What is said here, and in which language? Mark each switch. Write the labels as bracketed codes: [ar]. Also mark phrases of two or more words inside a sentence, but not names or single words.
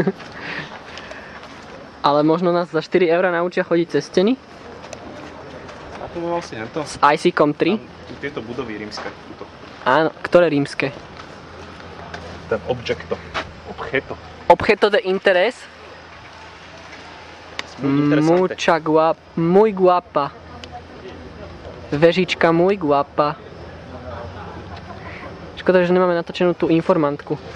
[sk] Ale možno nás za 4 € naučia chodiť cez steny? A to bolo vlastne to. S IC-kom 3? Tieto budovy rímske. Tuto. Áno, ktoré rímske? Ten objecto. Objeto. [es] Objeto de interés? Mucha guapa. Muy guapa. Vežička muy guapa. [sk] Škoda, že nemáme natočenú tú informantku.